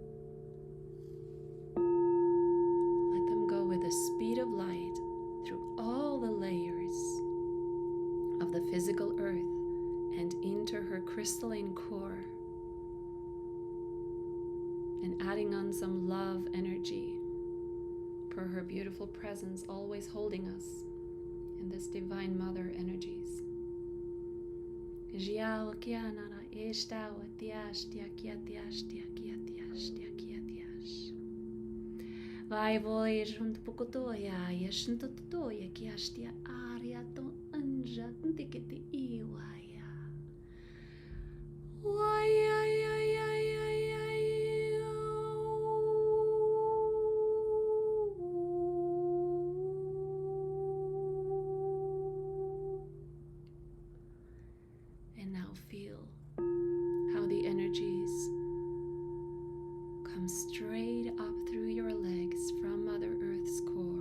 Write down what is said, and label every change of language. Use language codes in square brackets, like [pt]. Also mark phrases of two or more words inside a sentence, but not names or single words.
[en] With the speed of light through all the layers of the physical earth and into her crystalline core, and adding on some love energy for her beautiful presence always holding us in this divine mother energies. Vai voi junt pokotoya yeshnt totoya kiashtia aria to anja tikiti iwaya. Waya ya ya ya ya ya. And now feel how the energies come straight up through your legs from Mother Earth's core.